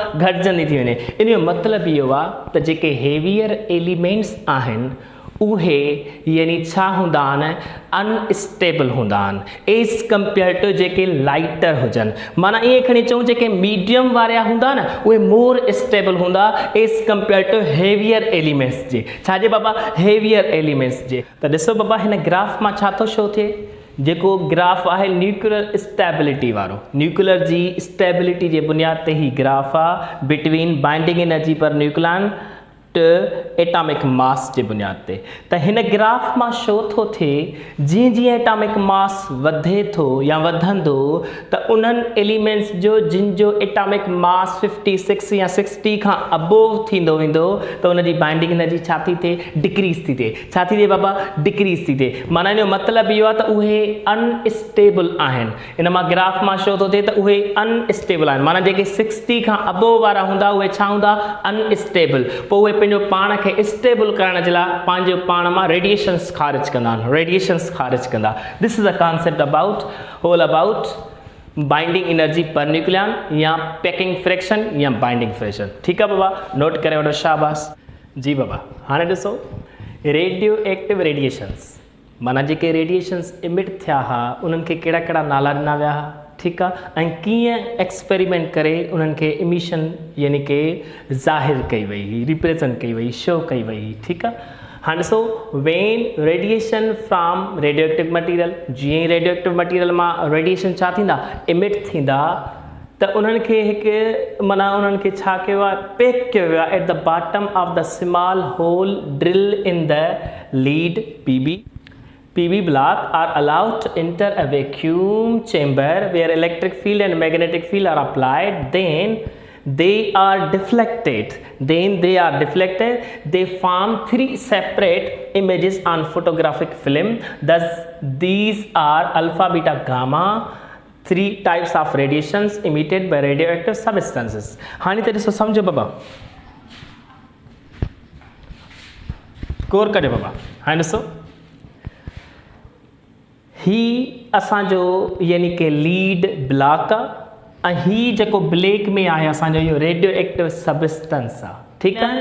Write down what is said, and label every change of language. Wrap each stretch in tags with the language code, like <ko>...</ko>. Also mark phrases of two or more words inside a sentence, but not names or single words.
<sd>घटिजंदी थी वञे इन जो मतिलबु इहो आहे त जेके</sd> <en>heavier elements</en> <sd>आहिनि उहे यानी छा हूंदा आहिनि अनस्टेबल हूंदा आहिनि</sd> <en>as compared to</en> <sd>जेके लाइटर हुजनि माना ईअं खणी चऊं जेके मीडियम वारा हूंदा न उहे</sd> <en>more stable</en> <sd>हूंदा</sd> <en>as compared to heavier elements</en> <sd>जे छाजे बाबा</sd> <en>heavier elements</en> <sd>जे त ॾिसो बाबा हिन ग्राफ मां छा थो शो थिए जेको ग्राफ आहे</sd> <en>nuclear stability</en> <sd>वारो न्यूक्लियर जी स्टेबिलिटी जे बुनियाद ते ही ग्राफ आहे</sd> <en>between binding energy per nucleon atomic mass</en> <sd>जे बुनियाद ते त हिन ग्राफ मां शो थो थिए जीअं जीअं</sd> <en>atomic mass</en> <sd>वधे थो या वधंदो त उन्हनि एलिमेंट्स जो जिन जो</sd> <en>atomic mass</en> <sd>56 या 60 खां अबोव थींदो वेंदो त उन जी</sd> <en>binding energy</en> <sd>छा थी थिए डिक्रीज़ थी थिए छा थी थिए बाबा डिक्रीज़ थी थिए माना इन जो मतिलबु इहो आहे त उहे अनस्टेबल आहिनि इन मां ग्राफ मां शो थो थिए त उहे अनस्टेबल आहिनि माना जेके 60 खां अबोव वारा हूंदा उहे छा हूंदा अनस्टेबल पोइ उहे पंहिंजो पाण खे स्टेबल करण जे लाइ पंहिंजो पाण मां रेडिएशन्स ख़ारिज कंदा</sd> <en>this is a concept about binding energy per nucleon</en> <sd>या</sd> <en>packing fraction</en> <sd>या</sd> <en>binding fraction</en> <sd>ठीकु आहे बाबा नोट करे वठो शाबाश जी बाबा हाणे ॾिसो</sd> <en>radioactive radiations</en> <sd>माना जेके</sd> <en>radiations emit</en> <sd>थिया हुआ उन्हनि खे कहिड़ा कहिड़ा नाला ॾिना विया हुआ ठीकु आहे ऐं कीअं एक्सपेरिमेंट करे उन्हनि खे इमिशन यानी कि ज़ाहिर कई वई हुई रिप्रेज़ेंट कई वई शो कई वई हुई ठीकु आहे हाणे ॾिसो</sd> <en>when radiation from radioactive material</en> <sd>जीअं ई</sd> <en>radioactive material</en> <sd>मां रेडिएशन छा थींदा इमिट थींदा त उन्हनि खे हिकु माना उन्हनि खे छा कयो आहे पैक कयो वियो आहे</sd> <en>at the bottom of the small hole drill in the lead PB block are allowed to enter a vacuum chamber where electric field and magnetic field are applied. Then they are deflected. They form 3 separate images on photographic film. Thus, these are alpha, beta, gamma. 3 types of radiations emitted by radioactive substances.</en> <sd>हाणे त ॾिसो सम्झो बाबा, गौर करियो बाबा। हाणे ॾिसो, ही असांजो यानी कि</sd> <en>lead block</en> <sd>आहे ऐं ही जेको ब्लैक में आहे असांजो इहो</sd> <en>radioactive substance</en> <sd>आहे, ठीकु आहे।</sd>